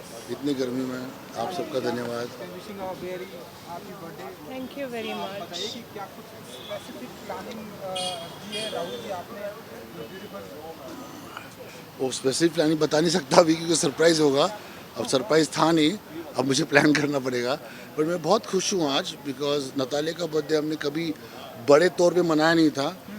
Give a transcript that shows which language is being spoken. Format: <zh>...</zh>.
<hi>इतनी गर्मी में आप सबका धन्यवाद।</hi> <en>Wishing a very happy birthday. Thank you very much.</en> <hi>बताइए कि क्या कुछ स्पेसिफिक प्लानिंग की है राहुल जी आपने ब्यूटीफुल वो स्पेसिफिक प्लानिंग बता नहीं सकता अभी क्योंकि सरप्राइज़ होगा। अब सरप्राइज़ था नहीं, अब मुझे प्लान करना पड़ेगा। पर मैं बहुत खुश हूँ आज बिकॉज नतालिया का बर्थडे हमने कभी बड़े तौर पे मनाया नहीं था।</hi>